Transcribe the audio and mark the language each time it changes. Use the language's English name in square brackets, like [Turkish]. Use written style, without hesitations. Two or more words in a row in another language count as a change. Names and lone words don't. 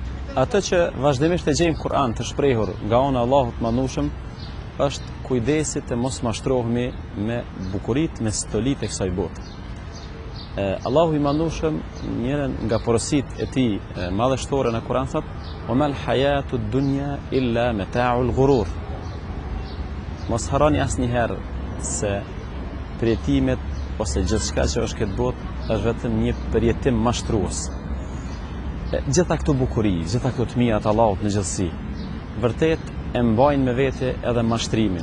[Albanian] Atë që vazhdimisht e gjejmë Kur'an të shprehur nga ana e Allahut Madhnueshëm është kujdesi të mos mashtrohemi me bukuritë, me stolitë e kësaj bote. Allahu i Madhnueshëm, njërin nga porositë e tij madhështore në Kur'an thotë: [Arabic] "وما الحياة الدنيا إلا متاع الغرور." [Albanian] Mos harroni asnjëherë se përjetimet ose gjithçka që është këtë botë është vetëm një përjetim mashtrues. Gjitha këto bukuri, gjitha këto të mira të Allahut në gjithësi, vërtet e mbajnë me vete edhe mashtrimin.